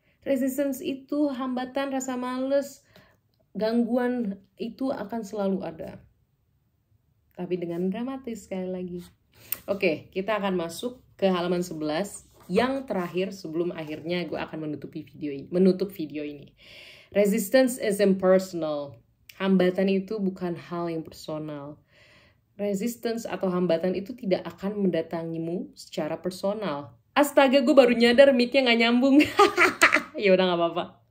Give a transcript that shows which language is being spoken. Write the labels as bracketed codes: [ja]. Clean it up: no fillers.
[id] Resistance itu, hambatan, rasa males, gangguan itu akan selalu ada. Tapi dengan dramatis sekali lagi. Oke, kita akan masuk ke halaman 11 yang terakhir sebelum akhirnya gue akan menutup video ini. [en] Resistance is impersonal. [id] Hambatan itu bukan hal yang personal. Resistance atau hambatan itu tidak akan mendatangimu secara personal. Astaga, gue baru nyadar mic-nya nggak nyambung. Ya udah nggak apa-apa.